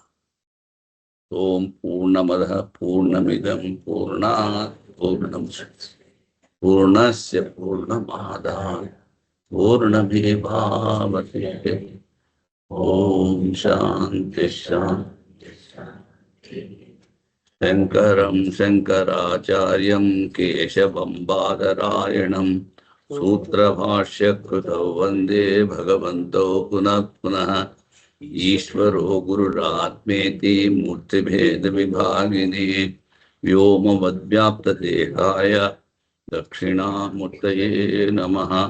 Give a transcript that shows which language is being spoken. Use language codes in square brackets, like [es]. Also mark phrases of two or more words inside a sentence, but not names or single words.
[sa] ఓం పూర్ణమదః పూర్ణమిదం పూర్ణాత్ పూర్ణముదచ్యతే పూర్ణస్య పూర్ణమాదాయ పూర్ణమేవావశిష్యతే. ఓం శాంతి శాంతి శాంతి. शंकरं शंकराचार्यं केशवं बादरायणं सूत्रभाष्यकृतौ वन्दे भगवन्तौ पुनः पुनः। ईश्वरो गुरुरात्मेति मूर्तिभेदविभागिने व्योमवद्व्याप्तदेहाय दक्षिणामूर्तये नमः।